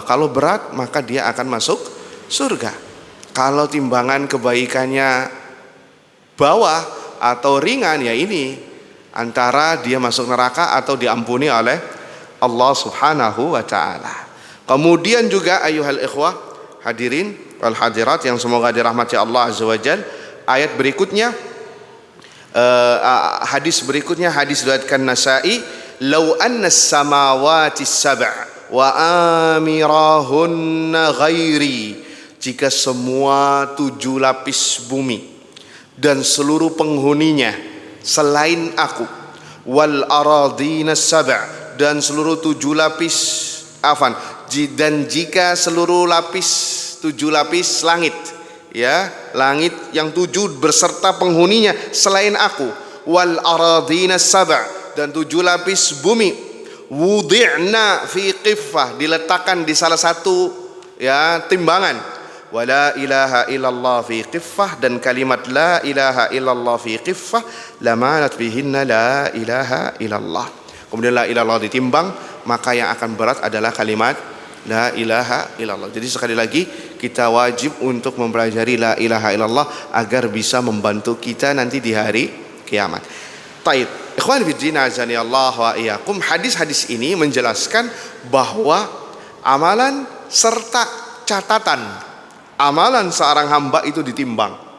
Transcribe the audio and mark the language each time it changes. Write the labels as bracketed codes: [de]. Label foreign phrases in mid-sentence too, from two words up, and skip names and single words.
[id] Kalau berat maka dia akan masuk surga. Kalau timbangan kebaikannya bawah atau ringan, ya ini antara dia masuk neraka atau diampuni oleh Allah [ar] سبحانه وتعالى. [id] Kemudian juga [ar] أيها الإخوة الحاضرين والحاضرات [id] yang semoga dirahmati Allah [ar] عز وجل, [id] ayat berikutnya, hadis berikutnya, hadis riwayatkan Nasa'i, [ar] "لو أن السماوات السبع و وعامرهن غيري," [id] jika semua 7 lapis bumi dan seluruh penghuninya selain aku, [ar] والأرضين السبع', [id] dan seluruh 7 lapis dan jika seluruh lapis 7 lapis langit, ya, langit yang 7 berserta penghuninya selain aku, [ar] والأرضين السبع', [id] dan 7 lapis bumi, [ar] وضعن في كفة, [id] diletakkan di salah satu, ya, timbangan, [ar] ولا إله إلا الله في كفة, [id] dan kalimat [ar] لا إله إلا الله في كفة لمالت بهن لا إله إلا الله. [id] Kemudian [ar] لا إلا الله [id] ditimbang, maka yang akan berat adalah kalimat [ar] لا إله إلا الله. [id] Jadi sekali lagi kita wajib untuk mempelajari [ar] لا إله إلا الله [id] agar bisa membantu kita nanti di hari kiamat. [ar] طيب إخوان في الله أعانني الله وإياكم, [id] hadis-hadis ini menjelaskan bahwa amalan serta catatan amalan seorang hamba itu ditimbang.